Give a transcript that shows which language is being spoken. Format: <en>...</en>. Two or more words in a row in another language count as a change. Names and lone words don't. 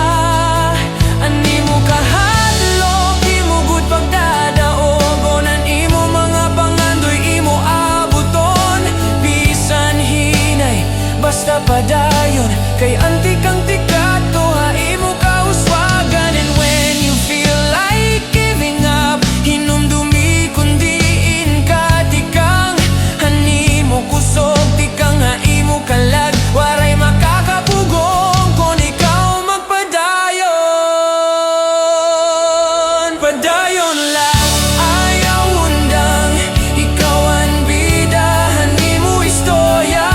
<war>Animo kahadlok imugud pagdadaogon, imo mga pangandoy imo abuton. Bisan hinay basta padayon, kay antik ang tikato haimo kauswagan.</war> <en>And when you feel like giving up,</en> <war>hinumdumi kundiin ka tikang, hanimo kusog tikang haimo kalag. Waray makakapugong kon ikaw magpadayon. Padayon la ayaw undang, ikaw ang bida, hanimo istorya.</war>